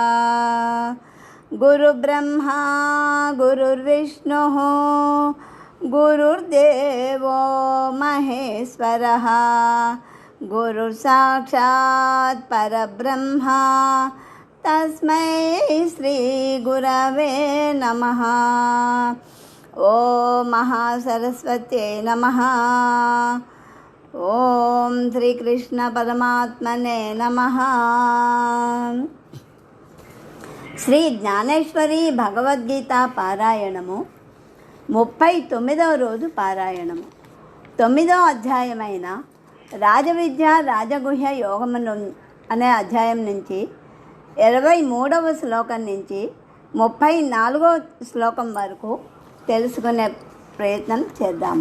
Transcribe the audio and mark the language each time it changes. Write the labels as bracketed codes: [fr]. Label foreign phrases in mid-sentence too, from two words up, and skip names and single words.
[sa] गुरुब्रह्मा गुरुर्विष्णुः गुरुर्देवो महेश्वरः गुरुसाक्षात् परब्रह्मा तस्मै श्रीगुरवे नमः। ओम महासरस्वत्यै नमः। ओम श्रीकृष्ण परमात्मने नमः। [te] శ్రీ జ్ఞానేశ్వరి భగవద్గీత పారాయణము 39వ రోజు పారాయణము. 9వ అధ్యాయమైన రాజవిద్య రాజగుహ్య యోగమును అనే అధ్యాయం నుంచి 23వ శ్లోకం నుంచి 34వ శ్లోకం వరకు తెలుసుకునే ప్రయత్నం చేద్దాము.